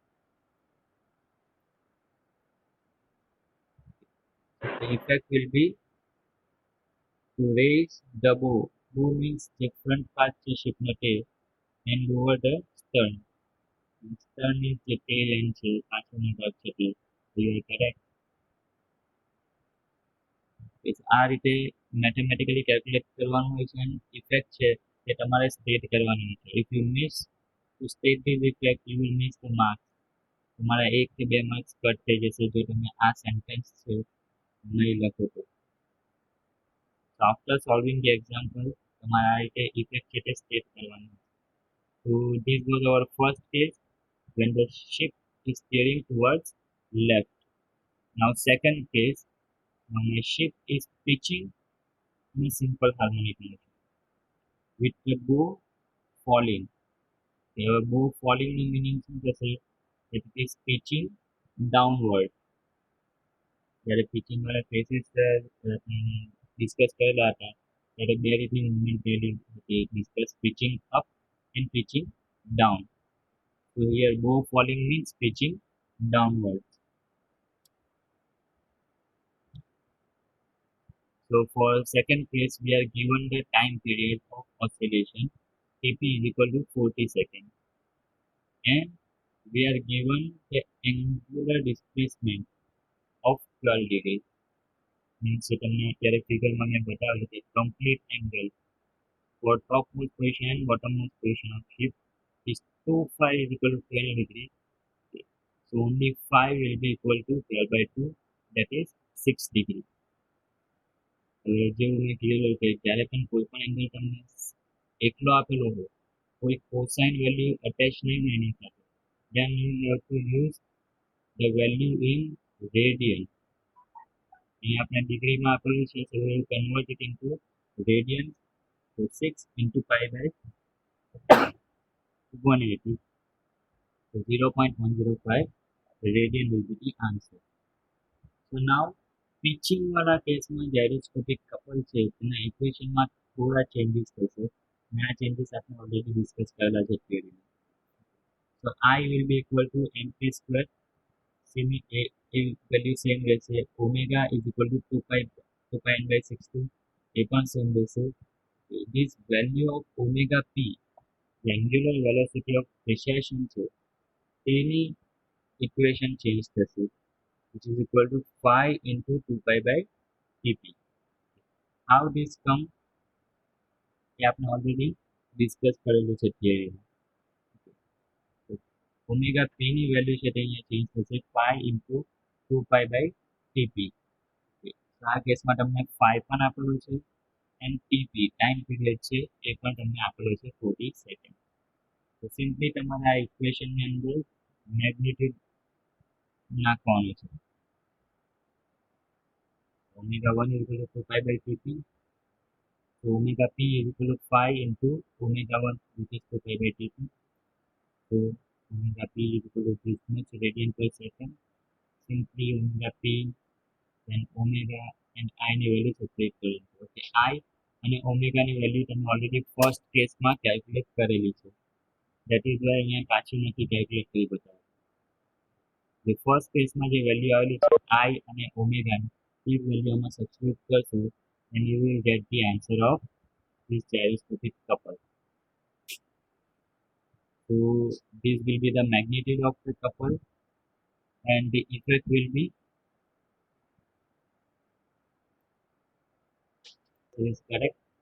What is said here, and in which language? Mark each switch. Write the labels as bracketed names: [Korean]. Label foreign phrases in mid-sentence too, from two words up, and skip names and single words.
[English] The effect will be to raise the bow. Bow means the front part છે shipનો tail and lower the stern. And stern is the tail end છે [Gujarati] પાછળનો ભાગ છે તે. [English] So you are correct. [Gujarati] આ રીતે [English] mathematically calculate [Gujarati] કરવાનું હોય છે અને ઇફેક્ટ છે તે તમારે સ્ટેટ કરવાની હોય છે. [English] if you miss to state this effect you will miss the marks. [Gujarati] તમારા 1 કે 2 માર્ક્સ કટ થઈ જશે જો તમે આ સેન્ટેન્સ છે નહીં લખો તો. [English] So after solving the example, [Gujarati] તમારે આ રીતે ઇફેક્ટ છે તે સ્ટેટ કરવાનું. [English] So this was our first case when the ship is steering towards left. Now second case, when a ship is pitching in a simple harmonic motion with the bow falling. The bow falling નું meaning [Gujarati] શું થશે? [English] It is pitching downward. [Gujarati] જ્યારે pitching વાળા cases ડિસ્કસ કરેલા હતા ત્યારે બે રીતની મૂવમેન્ટ થયેલી હતી, ડિસ્કસ [English] pitching up and pitching down. So here bow falling means pitching downwards. So for second case, we are given the time period of oscillation Tp is equal to 40 seconds, and we are given the angular displacement of 12 degrees. Means [Gujarati] તમને અત્યારે ફિગરમાં મેં બતાવ્યું કે [English] complete angle for topmost position and bottommost position of ship is 2 phi is equal to 12 degrees. So only phi will be equal to 12 by 2, that is 6 degrees. [Gujarati] જેવું મેં કીધેલું કે જ્યારે પણ કોઈ પણ એંગલ તમને એકલો આપેલો હોય, કોઈ [English] cosine value [Gujarati] અટેચ નહીં હોય એની સાથે, [English] then you have to use the value in radian. [Gujarati] અહીં આપણે ડિગ્રીમાં આપેલું છે, [English] so we will convert it into radian. So 6 into pi by 180. So 0.105 radian will be the answer. So now pitching [Hindi] वाला केस में [English] gyroscopic couple [Gujarati] છે તેના equation માં થોડા changes થશે અને આ changes આપણે [English] already discuss [Gujarati] કરેલા છે theory માં. [English] So I will be equal to mp square. Semi a value same રહેશે. Omega is equal to 2 pi n by 16. [Gujarati] એ પણ same રહેશે. [English] This value of omega p, the angular velocity of precession [Gujarati] છે તેની [English] equation change થશે, which is equal to phi into 2 pi by tp. How this come? [Hindi] ये आपने [English] already discuss करेलू છે theory में. [Gujarati] Omega p ની value છે તે અહીંયા change થશે [English] phi into 2 pi by tp. [Gujarati] તો આ કેસમાં તમને phi પણ આપેલું છે [English] and tp time period [Gujarati] છે એ પણ તમને આપેલો છે 40 સેકન્ડ. તો સિમ્પલી તમારે આ ઇક્વેશન ની અંદર મેગ્નિટ્યુડ નાખવાનું છે. [English] omega 1 is equal to 2 pi by tp. So omega p is equal to phi into omega 1, which is 2 pi by tp. So omega p is equal to this much radian per second. Simply omega p then omega and I [Gujarati] ની વેલ્યુ સબસ્ટિટ્યુટ કરી દો. ઓકે, I અને omega ની વેલ્યુ તમે [English] already first [Gujarati] કેસમાં કેલ્ક્યુલેટ કરેલી છે. [English] that is why [Gujarati] અહીંયા પાછી નથી કેલ્ક્યુલેટ કરી બતાવ્યું. જે ફર્સ્ટ કેસમાં જે વેલ્યુ આવેલી છે I અને omega ની એ વેલ્યુ આમાં સબસ્ટિટ્યુટ કરશો [English] and you will get the answer of this gyroscopic couple. So this will be the magnitude of the couple and the effect will be, is correct?